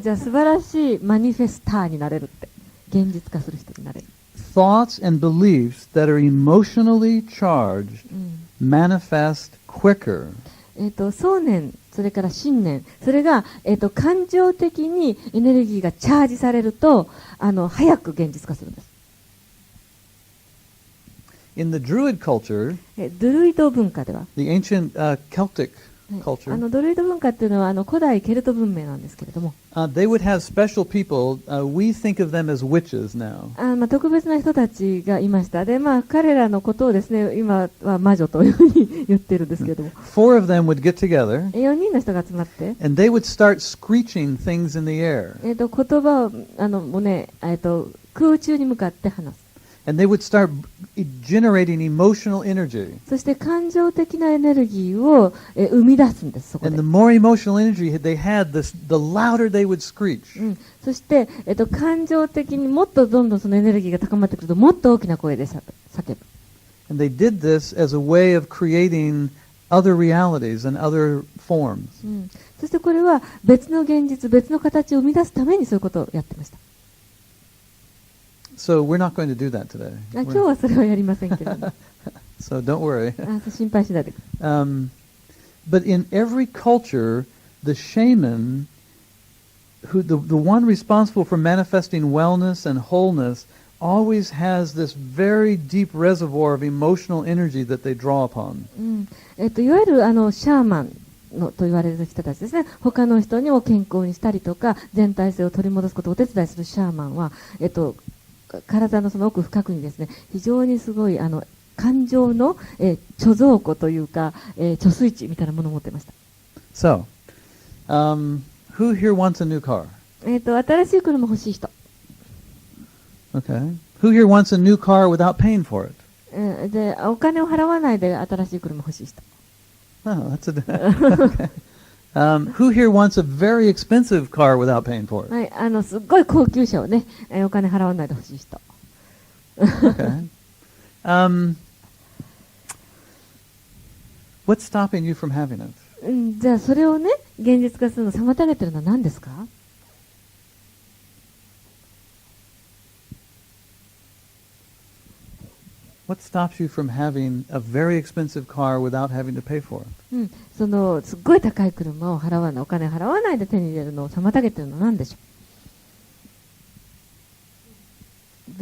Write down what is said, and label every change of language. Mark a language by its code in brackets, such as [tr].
[ja] じゃあ素晴らしいマニフェスターになれるって。現実化する人になれる。 [en] Thoughts and beliefs that are emotionally charged manifest quicker. [ja] 想念、それから信念、それが、感情的にエネルギーがチャージされると、早く現実化するんです。 [en] In the Druid culture, [ja] ドルイド文化では、 [en] the ancient Celtic [ja] はい [en] culture, [ja] ドルイド文化っていうのは古代ケルト文明なんですけれども、 [en] they would have special people. We think of them as witches now. [ja] 特別な人たちがいました。で、彼らのことをですね、今は魔女というふうに言ってるんですけれども、 [en] Four of them would get together, [ja] 4人の人が集まって、 [en] and they would start screeching things in the air. [ja] 言葉をもうね、空中に向かって話す。 [en] And they would start generating emotional energy. [ja] そして感情的なエネルギーを生み出すんです、そこ [en] And [ja] で。 [en] the more emotional energy they had, the louder they would screech. [ja] そして、感情的にもっとどんどんそのエネルギーが高まってくると、もっと大きな声で叫ぶ。 [en] And they did this as a way of creating other realities and other forms. [ja] そしてこれは別の現実、別の形を生み出すためにそういうことをやってました。 [en] So we're not going to do that today. [ja] 今日はそれはやりませんけれども。 [en] So don't worry. [ja] 心配しないでください。 [en] But in every culture, the shaman, the one responsible for manifesting wellness and wholeness, always has this very deep reservoir of emotional energy that they draw upon. [ja] いわゆるシャーマンと言われる人たちですね。他の人にも健康にしたりとか、全体性を取り戻すことをお手伝いするシャーマンは、体のその奥深くにですね、非常にすごい感情の、貯蔵庫というか、貯水池みたいなものを持っていました。 [en] So, who here wants a new car? [ja] 新しい車欲しい人。 [en] Okay. Who here wants a new car without paying for it? [ja] で、お金を払わないで新しい車欲しい人。 [en] Oh, that's okay. Who here wants a very expensive car without paying for it? [ja] はい、すっごい高級車をね、お金払わないで欲しい人。 [en] Okay. What's stopping you from having it? [ja] じゃあそれをね、現実化するのを妨げてるのは何ですか [en] ？What stops you from having a very expensive car without having to pay for it? [ja] そのすっごい高い車を払わない、お金払わないで手に入れるのを妨げてるのは何でしょう？